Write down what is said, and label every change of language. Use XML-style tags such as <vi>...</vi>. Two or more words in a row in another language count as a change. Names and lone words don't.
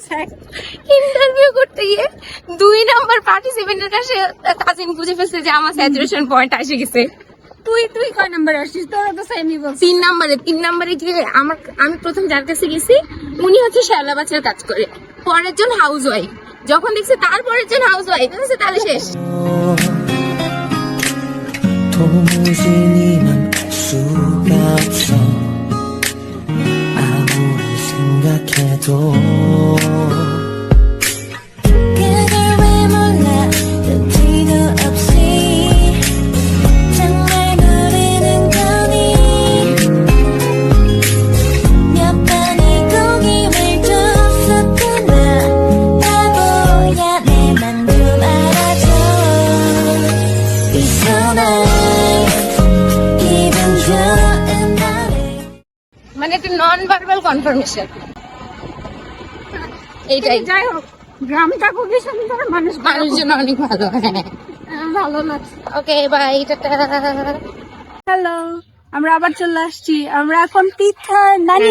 <bn>ইন্টারভিউ করতে গিয়ে 2 নাম্বার পার্টিসিপেন্টের কাছে তাজিন বুঝে ফেলছে যে আমার</bn> <en>saturation point</en> <bn>এসে গেছে। তুই কয় নম্বরে আসছিস? তোরা তো সেমই বলছিস। 3 নাম্বারে গিয়ে আমি প্রথম যার কাছে গেছি উনি হচ্ছে শ্যাওলা বাচ্চার কাজ করে, পরের জন</bn> <en>house wife.</en> <bn>যখন দেখছে তারপরের জন</bn> <en>house wife,</en> <bn>তাহলে শেষ।</bn> <ko>도무지 니만 알 수가 없어 아무리 생각해도 그걸 왜 몰라 눈치도 없이 정말 모르는 거니 몇 번의 고김을 줬었구나 바보야 내 맘 좀 알아줘</ko> <en>It's so nice</en> <ko>기분 좋은 날에</ko> <bn>মানে একটা</bn> <en>non verbal confirmation</en> <bn>এইটাই। যাই হোক, গ্রামটা খুবই সুন্দর, মানুষজন অনেক ভালো। হ্যাঁ, ভালো লাগছে।</bn> <en>okay bye,</en> <bn>টাটা। হ্যালো, আমরা আবার চলে আসছি। আমরা এখন পৃথার নানি</bn>